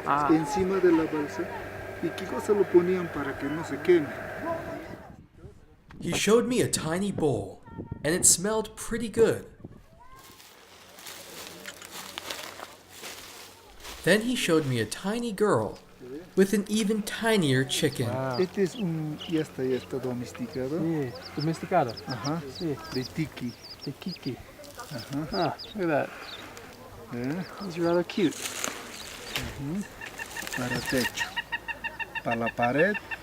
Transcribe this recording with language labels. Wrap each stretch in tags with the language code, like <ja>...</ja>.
<es>Encima de la balsa, ¿y qué cosa lo ponían para que no se queme?</es> <en>He showed me a tiny bowl, and it smelled pretty good. Then he showed me a tiny girl with an even tinier chicken. Wow.</en> <es>Este es ya está domesticado. Sí, domesticado. Ajá. Sí. De tiki. The kiki. Ajá.</es> <en>Ah, look at that. He's rather cute.</en> <es>Para techo. Para la pared.</es>